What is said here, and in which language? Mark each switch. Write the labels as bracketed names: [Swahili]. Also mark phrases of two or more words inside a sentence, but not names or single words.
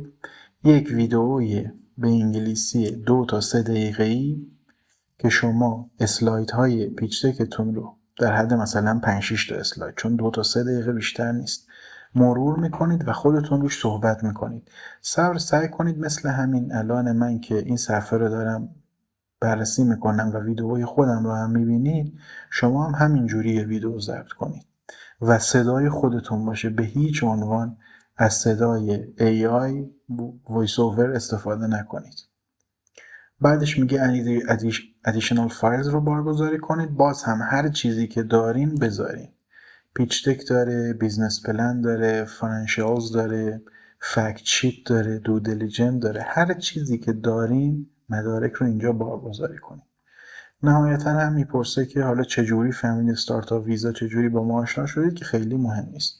[Persian] یک ویدئویی به انگلیسی 2 تا 3 دقیقه‌ای که شما اسلایدهای پیچ دکتون رو در حد مثلا 5-6 تا اسلاید، چون 2 تا 3 دقیقه بیشتر نیست، مرور میکنید و خودتون روش صحبت میکنید. سعی کنید مثل همین الان من که این صفحه رو دارم بررسی میکنم و ویدئوی خودم رو هم میبینید، شما هم همینجوری ویدئو ضبط کنید و صدای خودتون باشه. به هیچ عنوان از صدای [English] AI voice over [Persian] استفاده نکنید. بعدش میگه [English] additional files [Persian] رو بارگذاری کنید. باز هم هر چیزی که دارین بذارین. [English] pitch deck [Persian] داره، [English] business plan [Persian] داره، فاینانشیالز داره، [English] fact sheet [Persian] داره، [English] due diligence [Persian] داره. هر چیزی که دارین مدارک رو اینجا بارگذاری کنید. نهایتا هم میپرسه که حالا چجوری فهمیدید استارتاپ ویزا، چجوری با ما آشنا شدید، که خیلی مهم نیست.